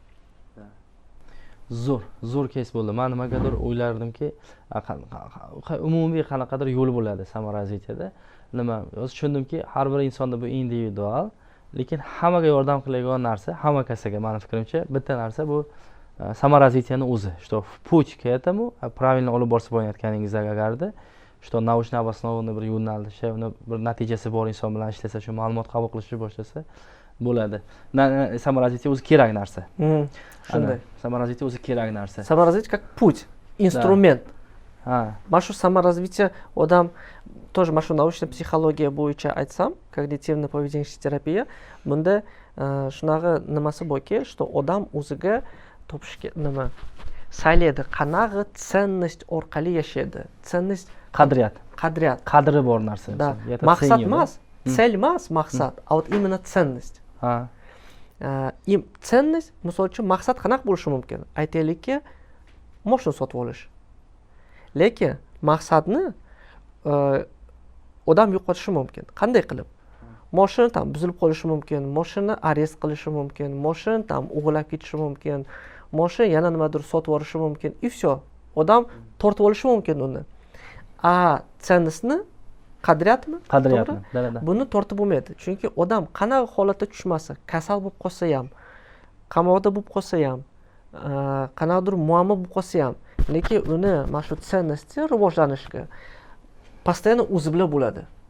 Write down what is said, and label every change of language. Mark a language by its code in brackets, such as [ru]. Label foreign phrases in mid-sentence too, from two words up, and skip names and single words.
[uz] Zo'r kes bo'ldi. Men nimagadir o'ylardimki, umumiy qanaqadir yo'l bo'ladi samara развитияda. Nima, o'z tushundimki, har bir insonda bu individual, lekin hammaga yordam qiladigan narsa, hamma kasaga meni fikrimcha bitta narsa bu samara развитияni o'zi. [ru] Что путь к этому правильно [uz] olib borsa bo'layotganingizda agarda, [ru] что научный обоснованный [uz] bir yo'nalishi, uni bir natijasi bor inson bilan ishlasa, shu ma'lumot qabul qilishni boshlasa bo'ladi. Samara развития o'zi kerak narsa. Shunday. Samara развития o'zi kerak narsa. [ru] Samara развития как путь, инструмент. [uz] Mana shu samara развития odam тоже mana shu научный psixologiya bo'yicha aytsam, когнитивно-поведенческая terapiya, bunda shunaqa nimasi borki, что odam o'ziga topishga nima saylaydi, qanaqa ценность orqali yashaydi. Ценность qadriyat. Qadri bor narsa. Maqsad emas, цель emas, maqsad, [ru] а вот именно ценность. [uz] Ценность, misol uchun maqsad qanaqa bo'lishi mumkin? Aytaylikki, mashina sotib olish. Lekin maqsadni odam yo'qotishi mumkin. Qanday qilib? Mashina tam buzilib qolishi mumkin, mashina arest qilishi mumkin, mashina tam o'g'irlab ketishi mumkin, mashina yana nimadir sotib olishi mumkin. [ru] И все. [uz] Odam tortib olishi mumkin uni. Ценностьni qadriyatmi? Buni tortib bo'lmaydi. Chunki odam qanaqa holatda tushmasa, kasal bo'lib qolsa ham, qamoqda bo'lib qolsa ham, qanaqadir muammo bo'lib qolsa ham, lekin uni mana shu ценности rivojlanishga постоянно o'zi bilan bo'ladi.